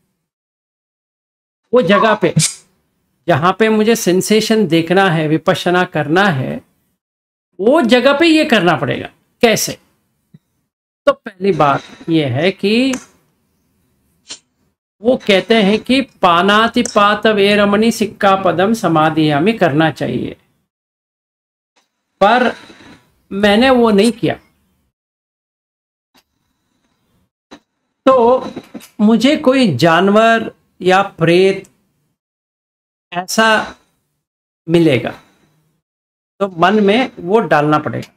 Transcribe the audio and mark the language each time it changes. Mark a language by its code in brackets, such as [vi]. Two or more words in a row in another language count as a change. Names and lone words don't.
[hi] वो जगह पे जहाँ पे मुझे सेंसेशन देखना है, विपश्यना करना है, वो जगह पे ये करना पड़ेगा। कैसे? तो पहली बात ये है कि वो कहते हैं कि [pi] पानातिपात वेरमणि सिक्कापदम समाधियामि [hi] करना चाहिए, पर मैंने वो नहीं किया। तो मुझे कोई जानवर या प्रेत ऐसा मिलेगा तो मन में वो डालना पड़ेगा।